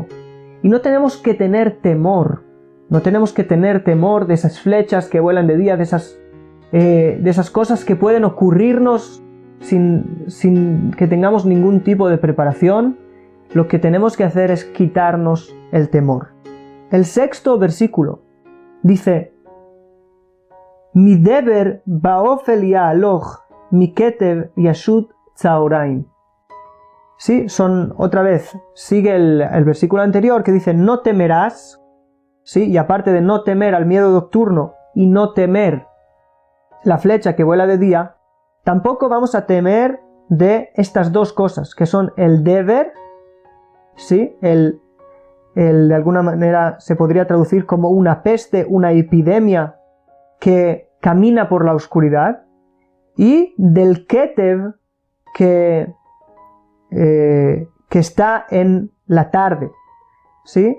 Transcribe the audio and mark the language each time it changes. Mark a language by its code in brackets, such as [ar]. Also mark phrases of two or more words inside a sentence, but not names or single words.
[es] Y no tenemos que tener temor, no tenemos que tener temor de esas flechas que vuelan de día, de esas cosas que pueden ocurrirnos sin que tengamos ningún tipo de preparación. Lo que tenemos que hacer es quitarnos el temor. El sexto versículo dice: [he] מדבר באופל יהלך מקטב ישוד צהרים. [es] Sí, son otra vez, sigue el versículo anterior que dice no temerás, sí, y aparte de no temer al miedo nocturno y no temer la flecha que vuela de día, tampoco vamos a temer de estas dos cosas, que son el deber, sí, el de alguna manera se podría traducir como una peste, una epidemia que camina por la oscuridad, y del ketev que está en la tarde, ¿sí?